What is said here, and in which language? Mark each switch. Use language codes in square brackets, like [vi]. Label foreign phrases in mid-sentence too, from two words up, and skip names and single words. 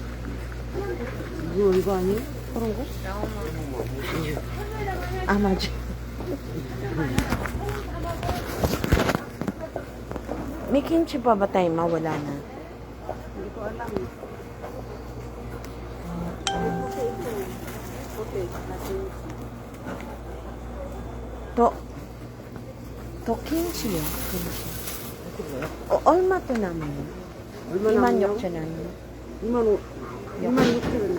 [ko] 이거 아니에요? 그런 거? 아, 맞아. [tl] May kimchi pa ba tayo mawala na? Hindi ko alam. [ko] 또 김치요. 김치. 얼마 또 남아요? 26,000원. 26,000원.